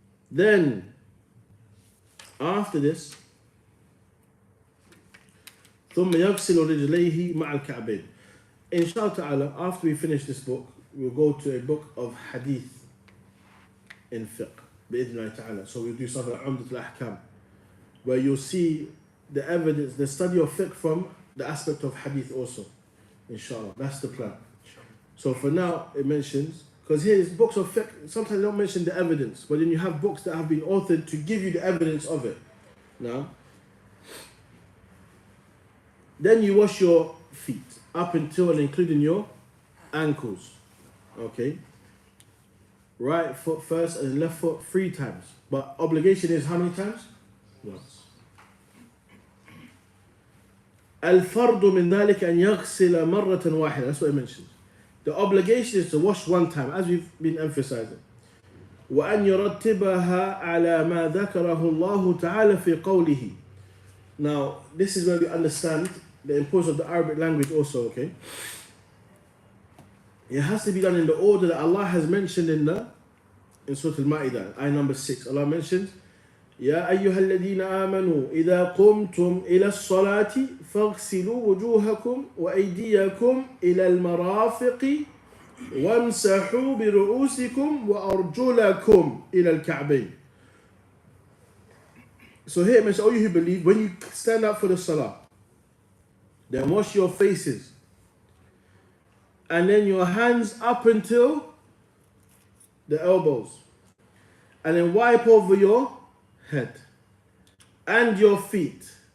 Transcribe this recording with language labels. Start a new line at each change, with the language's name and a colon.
English: Then, after this,
Arabic: ثم يغسل رجليه مع الكعبين.
English: Inshallah ta'ala, after we finish this book, we'll go to a book of hadith in fiqh, bi'idhnillahi ta'ala. So we'll do something like Umdat al-Ahkam, where you'll see the evidence, the study of fiqh from the aspect of hadith also. Inshallah, that's the plan. So for now, it mentions, because here is books of fiqh, sometimes they don't mention the evidence, but then you have books that have been authored to give you the evidence of it. Now, then you wash your feet up until and including your ankles. Okay? Right foot first and left foot 3 times. But obligation is how many times? Once.
Arabic: الفرض من ذلك أن يغسل مرة واحدة.
English: That's what it mentions. The obligation is to wash 1 time, as we've been emphasizing.
Arabic: وأن يرتبها على ما ذكره الله تعالى في قوله.
English: Now, this is where we understand the importance of the Arabic language also, okay? It has to be done in the order that Allah has mentioned in Surah Al-Ma'idah, ayah number 6. Allah mentions,
Arabic: يا أيها الذين آمنوا إذا قمتم إلى الصلاة فاغسلوا وجوهكم وأيديكم إلى المرافق وامسحوا برؤوسكم وأرجلكم إلى الكعبين.
English: So here it mentions, all you who believe, when you stand up for the salah, then wash your faces. And then your hands up until the elbows. And then wipe over your head. And your feet.